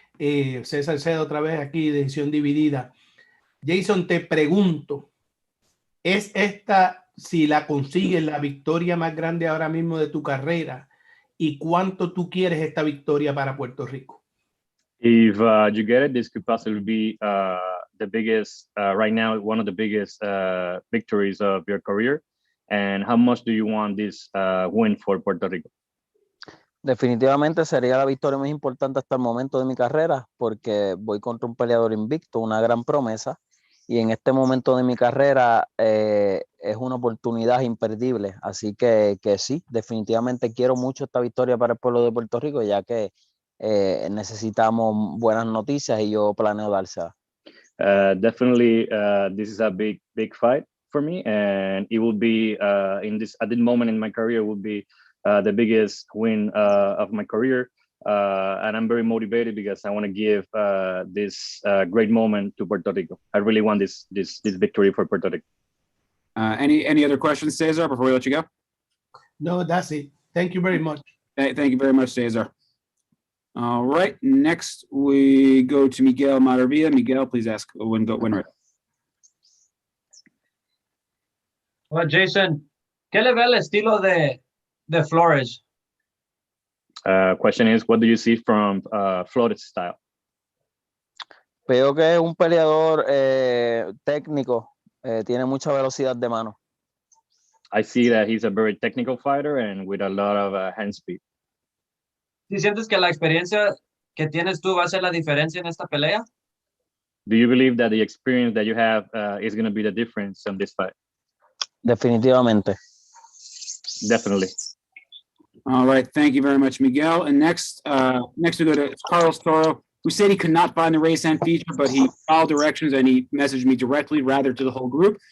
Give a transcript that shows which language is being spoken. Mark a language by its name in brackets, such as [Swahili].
[Spanish] César Seda otra vez aquí, decisión dividida. Jason, te pregunto, ¿es esta, si la consigues, la victoria más grande ahora mismo de tu carrera? ¿Y cuánto tú quieres esta victoria para Puerto Rico? [English] If you get it, this could possibly be the biggest, right now, one of the biggest victories of your career. And how much do you want this win for Puerto Rico? [Spanish] Definitivamente sería la victoria más importante hasta el momento de mi carrera, porque voy contra un peleador invicto, una gran promesa, y en este momento de mi carrera es una oportunidad imperdible. Así que sí, definitivamente quiero mucho esta victoria para el pueblo de Puerto Rico, ya que necesitamos buenas noticias y yo planeo dársela. [English] Definitely, this is a big fight for me, and it will be at this moment in my career will be the biggest win of my career, and I'm very motivated because I want to give this great moment to Puerto Rico. I really want this victory for Puerto Rico. Any other questions, Cesar, before we let you go? No, that's it. Thank you very much. Thank you very much, Cesar. All right, next we go to Miguel Maravilla. Miguel, please ask when ready. [Spanish] Well, Jason, ¿qué le ve el estilo de Flores? [English] Question is, what do you see from Flores' style? [Spanish] Veo que es un peleador técnico, tiene mucha velocidad de mano. [English] I see that he's a very technical fighter and with a lot of hand speed. [Spanish] ¿Sí sientes que la experiencia que tienes tú va a ser la diferencia en esta pelea? [English] Do you believe that the experience that you have is going to be the difference in this fight? [Spanish] Definitivamente. [English] Definitely. All right, thank you very much, Miguel. And next we go to Carlos Toro, who said he could not find the race and feature, but he followed directions and he messaged me directly, rather to the whole group.